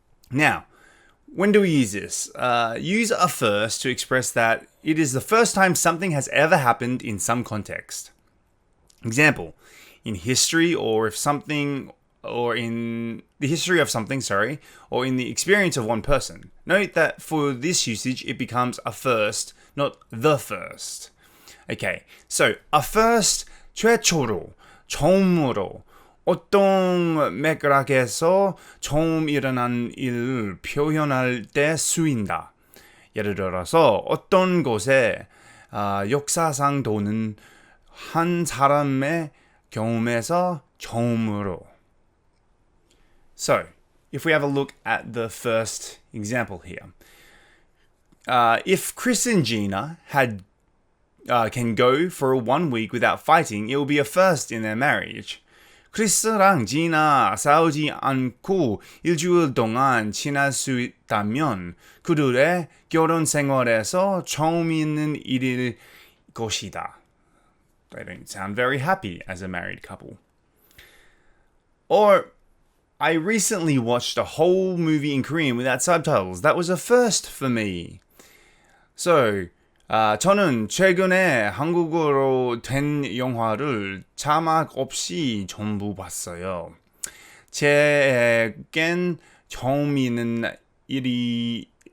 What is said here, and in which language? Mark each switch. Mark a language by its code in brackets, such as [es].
[en] Now, when do we use this? Use a first to express that it is the first time something has ever happened in some context. Example, in history or if something, or in the history of something, or in the experience of one person. Note that for this usage, it becomes a first, not the first. Okay, so a first, [ko] 최초로, 처음으로, 어떤 맥락에서 처음 일어난 일을 표현할 때 쓰인다. 예를 들어서 어떤 곳에 역사상 또는 한 사람의 경험에서 처음으로. [en] So, if we have a look at the first example here. If Chris and Gina can go for 1 week without fighting, it will be a first in their marriage. [ko] 크리스랑 지나 싸우지 않고 일주일 동안 지날 수 있다면 그들의 결혼 생활에서 처음 있는 일일 것이다. [en] They don't sound very happy as a married couple. Or, I recently watched a whole movie in Korean without subtitles. That was a first for me. [ko] So, 저는 최근에 한국어로 된 영화를 자막 없이 전부 봤어요. 제겐 처음 있는 일이었습니다.